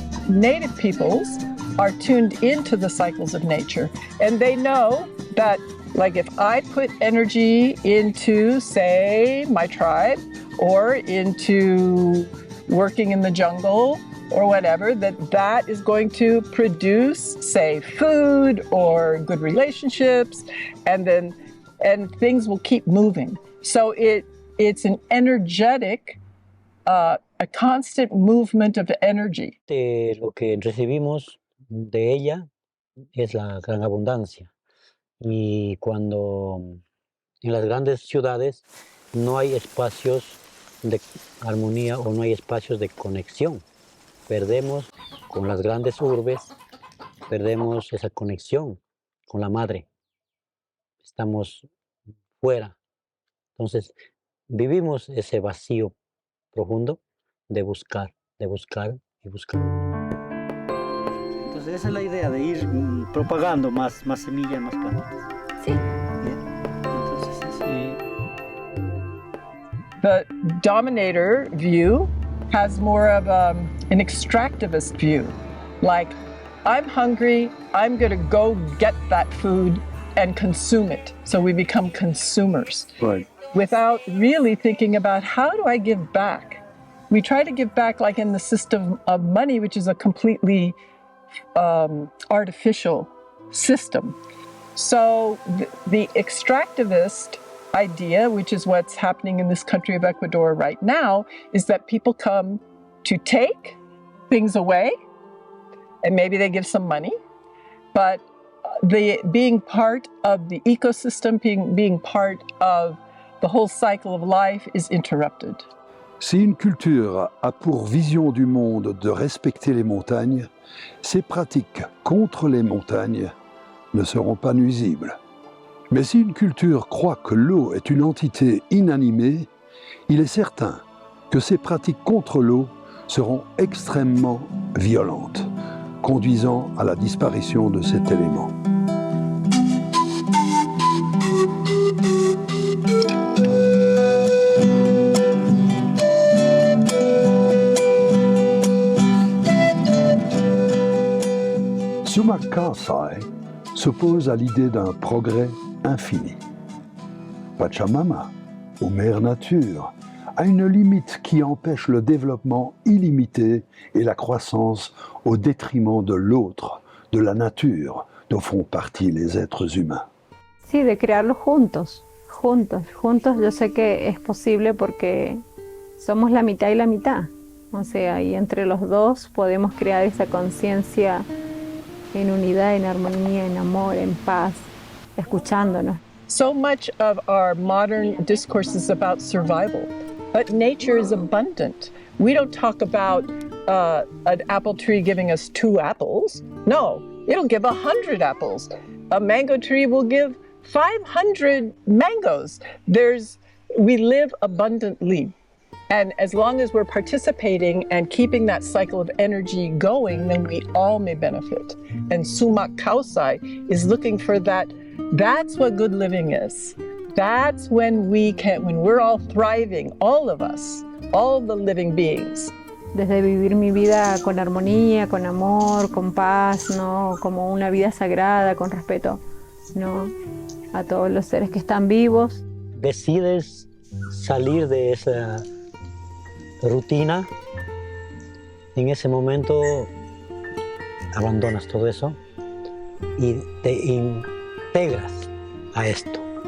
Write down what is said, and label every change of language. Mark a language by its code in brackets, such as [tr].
[en] Native peoples are tuned into the cycles of nature, and they know that, like, if I put energy into, say, my tribe or into working in the jungle or whatever, that is going to produce, say, food or good relationships, and things will keep moving. So it's an energetic, a constant movement of energy. [es] Lo que recibimos de ella es la gran abundancia. Y cuando en las grandes ciudades no hay espacios de armonía o no hay espacios de conexión, perdemos con las grandes urbes, perdemos esa conexión con la madre. Estamos fuera. Entonces, vivimos ese vacío profundo de buscar y buscar. Entonces esa es la idea de ir propagando más semillas, más plantas. Sí. Entonces, [en] The dominator view has more of an extractivist view. Like, I'm hungry, I'm going to go get that food and consume it. So we become consumers. Right. Without really thinking about, how do I give back? We try to give back like in the system of money, which is a completely artificial system. So the extractivist idea, which is what's happening in this country of Ecuador right now, is that people come to take things away, and maybe they give some money, but being part of the ecosystem, being part of the whole cycle of life is interrupted. [fr] Si une culture a pour vision du monde de respecter les montagnes, ses pratiques contre les montagnes ne seront pas nuisibles. Mais si une culture croit que l'eau est une entité inanimée, il est certain que ses pratiques contre l'eau seront extrêmement violentes, conduisant à la disparition de cet élément. Sumak Kawsay s'oppose à l'idée d'un progrès infini. Pachamama, ou Mère Nature, a une limite qui empêche le développement illimité et la croissance au détriment de l'autre, de la nature, dont font partie les êtres humains. [es] Sí, de crearlo juntos. Yo sé que es posible porque somos la mitad y la mitad. O sea, y entre los dos podemos crear esa conciencia en unidad, en armonía, en amor, en paz, escuchándonos. [en] So much of our modern discourse is about survival, but nature is abundant. We don't talk about an apple tree giving us 2 apples. No, it'll give 100 apples. A mango tree will give 500 mangoes. We live abundantly. And as long as we're participating and keeping that cycle of energy going, then we all may benefit. And Sumak Kawsay is looking for that. That's what good living is. That's when we're all thriving, all of us, all the living beings. [es] desde vivir mi vida con armonía, con amor, con paz, ¿no? Como una vida sagrada, con respeto, ¿no? A todos los seres que están vivos. Decides salir de esa rutina, en ese momento abandonas todo eso y te integras a esto.